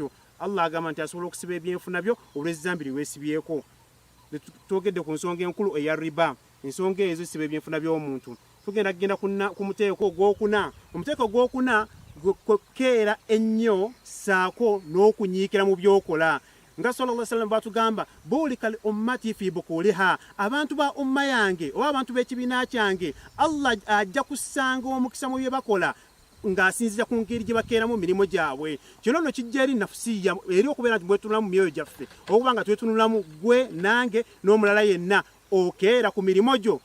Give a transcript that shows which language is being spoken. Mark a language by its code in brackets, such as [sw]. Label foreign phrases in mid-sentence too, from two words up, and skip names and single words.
[lg] Allah agamba nti asobola okusiba ebyenfuna byo olw'ezzambi lye weesibyeko. Twogedde ku nsonga enkulu eya riba, ensonga ezo zisiba ebyenfuna by'omuntu. Tugenda ku muteeko ogwokuna. Omuteeko ogwokuna keera ennyo saako n'okunyiikira mu byokola. Nga [ar] صلى الله عليه وسلم [lg] batugamba [ar] بورك لأمتي في بكورها, [lg] abantu ba umma yange oba abantu b'ekibiina kyange Allah ajja kusanga omukisa mu bye bakola ng'asinzira ku ngeri gye bakeeramu mirimu gyabwe. Kino nno kijja eri nafusiya eri okubeera nti bwetunula mu myoyo gyaffe okuba nga twetunulamu gwe nange n'omulala yenna okeera ku mirimu gyo.